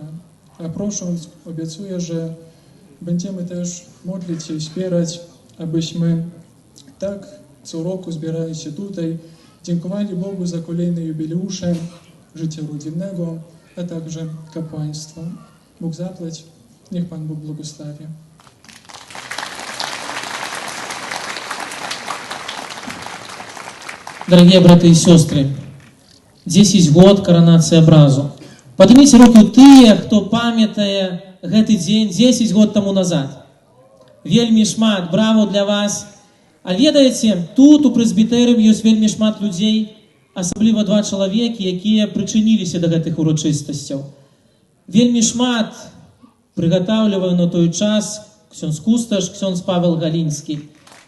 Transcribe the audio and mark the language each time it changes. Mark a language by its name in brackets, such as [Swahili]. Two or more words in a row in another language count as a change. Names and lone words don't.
[Polish] A prosząc, obiecuję, że będziemy też modlić się i wspierać, abyśmy tak co roku zbierając się tutaj, dziękowali Bogu za kolejne jubileusze życia rodzinnego, a także kapłaństwa. Bóg zapłać, niech Pan Bóg błogosławi. [Russian] Дорогие браты и сестры, 10 год коронации образу. [Belarusian] Поднимите руки тыя, хто памятае гэты дзень 10 год тому назад. Вельмі шмат, браво для вас. А ведаеце, тут у прэзбітэрыум ёсць вельмі шмат людзей, асабліва 2 чалавекі, якія прычыніліся да гэтых урачыстасцяў. Вельмі шмат прыгатаўліваю на той час ксёндз Кусташ, ксёндз Павел Галінскі.